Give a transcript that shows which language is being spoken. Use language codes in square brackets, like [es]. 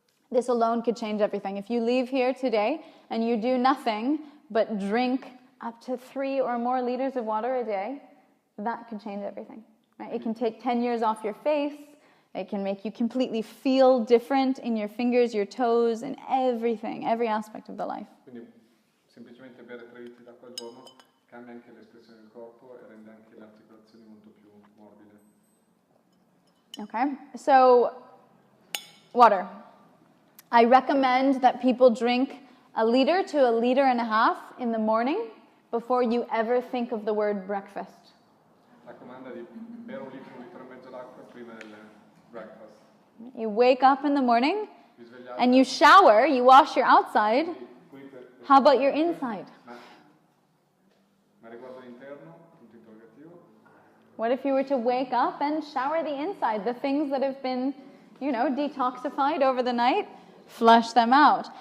[en] This alone could change everything. If you leave here today and you do nothing but drink up to 3 or more liters of water a day, that could change everything. Right? It can take 10 years off your face. It can make you completely feel different in your fingers, your toes, and everything, every aspect of the life. [it] Quindi semplicemente bere 3 litri d'acqua al giorno cambia anche l'espressione del corpo e rende anche le articolazioni molto più morbide. [en] Okay, so water. I recommend that people drink 1 liter to 1.5 liters in the morning before you ever think of the word breakfast. [it] Raccomanda di bere 1 litro e mezzo d'acqua prima del breakfast. [en] You wake up in the morning [it] Vi svegliate, [en] and you shower, you wash your outside. [it] pulite- [en] How about your inside? [it] Ma riguardo l'interno, punto interrogativo, [en] What if you were to wake up and shower the inside? The things that have been, detoxified over the night, flush them out.